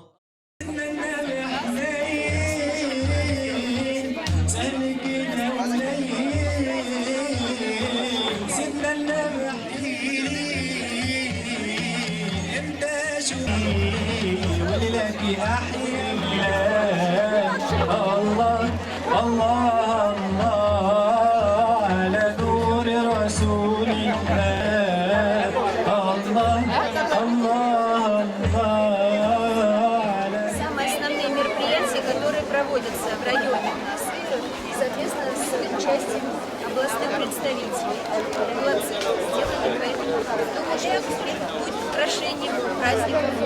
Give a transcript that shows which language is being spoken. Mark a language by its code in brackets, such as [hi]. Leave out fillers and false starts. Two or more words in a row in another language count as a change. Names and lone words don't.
[ar] ولك أحيا الله الله الله على نور رسول الله الله الله الله. [ru] Самые основные мероприятия, которые проводятся в районе у нас, и, соответственно, с участием областных представителей. Молодцы, сделали, поэтому думаю, что будет украшением праздника.